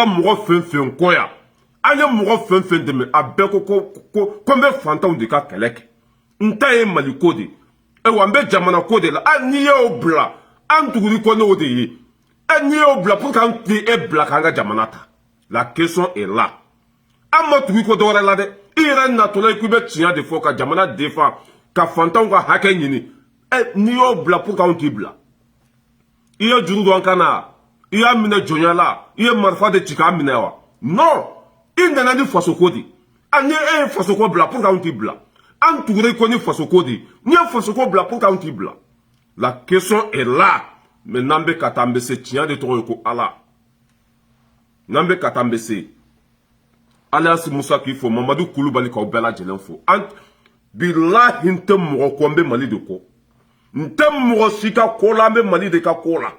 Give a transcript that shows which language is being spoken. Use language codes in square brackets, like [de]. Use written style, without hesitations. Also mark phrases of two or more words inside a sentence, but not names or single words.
[bm] mɔgɔ fɛn fɛn kɔ yan an ye mɔgɔ fɛn fɛn dɛmɛ a bɛɛ ko n bɛ fantanw de ka kɛlɛ kɛ n ta ye Mali ko de wa n bɛ jamana ko de la n'i y'o bila an tuguri kɔ n'o de ye n'i y'o bila [fr] pour que [bm] an tɛ e bila k'an ka jamana ta la [fr] question est là [bm] an ma tugu ko dɔwɛrɛ la dɛ i yɛrɛ natɔla i k'i bɛ tiɲɛ de fɔ ka jamana défend ka fantanw ka hakɛ ɲini n'i y'o bila [fr] pour que [bm] anw t'i bila i ye juru don an kan na i y'a minɛ jɔnya la i ye marifa de ci k'a minɛ wa non i nana ni faso ko de ni e ye faso ko bila [fr] pour que [bm] anw t'i bila an tugura i kɔ ni faso ko de n'i ye faso ko bila [fr] pour que [bm] anw t'i bila [fr] la question est là [bm] mais n'an bɛ ka taa an bɛ se tiɲɛ de tɔgɔ ye ko ala n'an bɛ ka taa an bɛ se Alliance Musa k'i fo Mamadu Kulubali k'aw bɛɛ lajɛlen fo bilahi n tɛ mɔgɔ kɔ n bɛ Mali de kɔ N'tem mɔgɔ si ka ko la, an bɛ Mali de ka ko la.